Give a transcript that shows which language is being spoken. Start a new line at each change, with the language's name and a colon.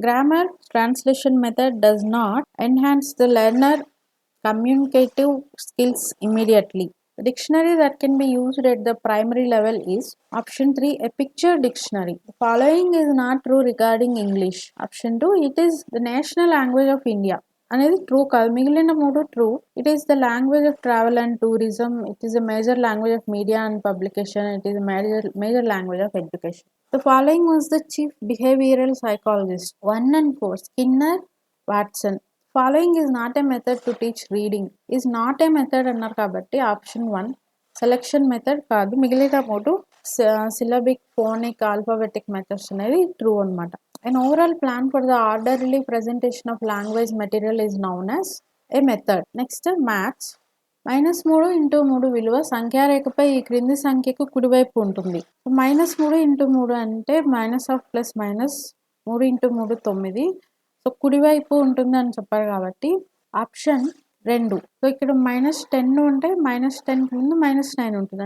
English: Grammar translation method does not enhance the learner communicative skills immediately. The dictionary that can be used at the primary level is option 3 a picture dictionary. The following is not true regarding English. Option 2 it is the national language of India.
Telugu: అనేది true కాదు మిగిలిన మూడు true
English: it is the language of travel and tourism it is the major language of media and publication it is major language of education the following was the chief behavioural psychologist 1 and 4 Skinner Watson following is not a method to teach reading is not a method
Telugu: అన్నారు కాబట్టి
English: option 1 selection method
Telugu: కాదు మిగిలిన మూడు
English: syllabic phonic alphabetic methods
Telugu: అనేది true అనమాట.
English: An overall plan for the orderly presentation of language material is known as a method. Next, maths.
Telugu: -3 into 3 విలువ సంఖ్యారేఖపై ఈ క్రింది సంఖ్యకు కుడివైపు ఉంటుంది. -3 ఇంటూ 3 అంటే minus of plus minus 3 into 3 9. So కుడివైపు ఉంటుంది అని చెప్పారు కాబట్టి ఆప్షన్ 2. సో ఇక్కడ -10 ఉంటే -10కి ముందు -9 ఉంటుంది.